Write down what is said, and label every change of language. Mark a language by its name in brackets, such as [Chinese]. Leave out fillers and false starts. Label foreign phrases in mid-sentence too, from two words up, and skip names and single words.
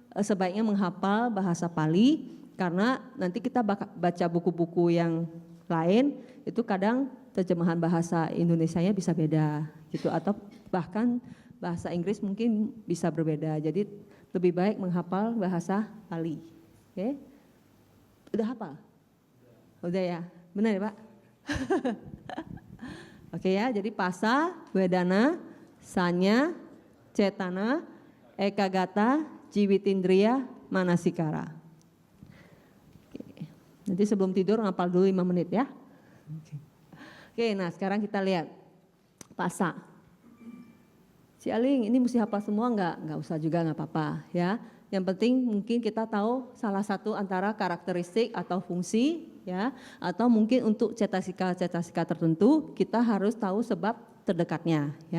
[Indonesian] Tapi memang sebaiknya menghafal bahasa Pali Karena nanti kita baca buku-buku yang lain itu kadang terjemahan bahasa Indonesianya bisa beda gitu, atau bahkan bahasa Inggris mungkin bisa berbeda. Jadi lebih baik menghafal bahasa Pali. Oke? Udah hafal? Udah ya? Benar ya Pak? Oke ya, jadi pasa, [Pali] wedana, sanya, cetana, ekagata, jiwitindriya, manasikara. [Indonesian] Oke. Nanti sebelum tidur ngapal dulu 5 menit ya. Oke, nah sekarang kita lihat pasa. Si Aling, ini mesti hafal semua enggak? Enggak usah juga, enggak apa-apa ya. Yang penting mungkin kita tahu salah satu antara karakteristik atau fungsi ya, atau mungkin untuk cetasika tertentu kita harus tahu sebab terdekatnya ya.